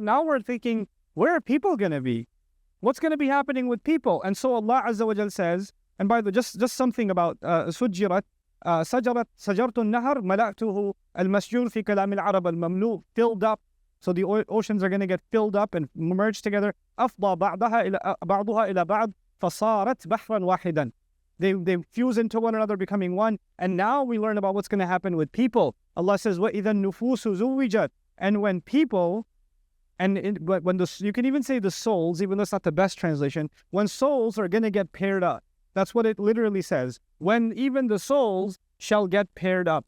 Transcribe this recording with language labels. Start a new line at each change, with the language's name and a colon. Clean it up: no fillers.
English: Now we're thinking, where are people going to be? What's going to be happening with people? And so Allah Azza wa Jal says, and by the way, just something about
Arabic: سجرت سجرت النهر ملأته المسجور في كلام العرب المملوء,
English: filled up. So the oceans are going to get filled up and merged together.
Arabic: أفضى بعضها إلى بعض فصارت بحرا واحدا.
English: They fuse into one another, becoming one. And now we learn about what's going to happen with people. Allah says,
Arabic: وَإِذَا النُّفُوسُ زُوِّجَتْ,
English: and when people, you can even say the souls, even though it's not the best translation, when souls are going to get paired up. That's what it literally says. When even the souls shall get paired up.